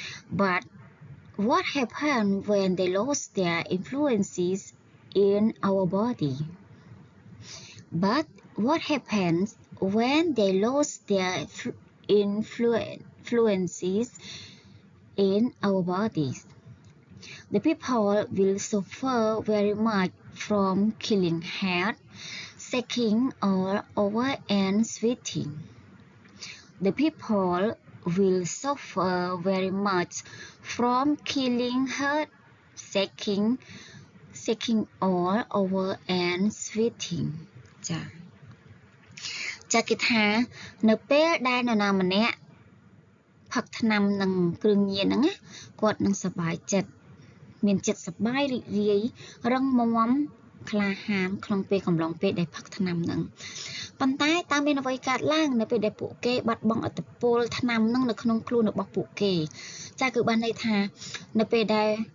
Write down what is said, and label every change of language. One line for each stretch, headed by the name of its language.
English: but what happens when they lose their influences in our body but what happens when they lose their influences in our bodies the people will suffer very much from killing head, shaking all over and sweating. The people will suffer very much from killing head, shaking all over and sweating.
Khmer: ចាគេថានៅពេលដែលនរណាម្នាក់ផឹកថ្នាំនឹងគ្រឿងញៀនហ្នឹងគាត់នឹងសប្បាយចិត្តមានចិត្តសប្បាយរីករាយរឹងមាំក្លាហានក្នុងពេលកំឡុងពេលដែលផឹកថ្នាំហ្នឹងប៉ុន្តែតើមានអ្វីកើតឡើងនៅពេលដែលពួកគេបាត់បង់ឥទ្ធិពលថ្នាំហ្នឹងនៅក្នុងខ្លួនរបស់ពួកគេចាគឺបានន័យថានៅពេលដែល